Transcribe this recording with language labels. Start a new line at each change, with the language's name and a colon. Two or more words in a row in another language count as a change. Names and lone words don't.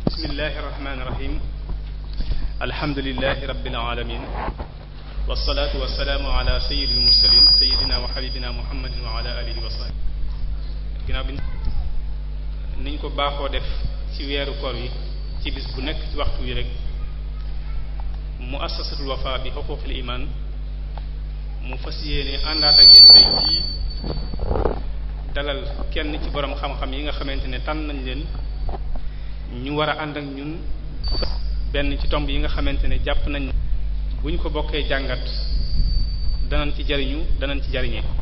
Arabic: بسم الله الرحمن الرحيم الحمد لله رب العالمين والصلاة والسلام على سيد المرسلين سيدنا وحبيبنا محمد وعلى آله وصحبه
Wolof: ginnaaw bi niñ ko baaxoo def ci weeru koor yi ci bis bu nekk ci waxtu wi rek muassasatul wafa bi huquqil iman mu fas yéene àndaat ak yéen tey jii dalal kenn ci borom xam-xam yi nga xamante ne tànn nañ leen ñu war a ànd ak ñun benn ci tomb yi nga xamante ne jàpp nañ buñ ko bokkee jàngat danañ ci jariñu danañ ci jariñee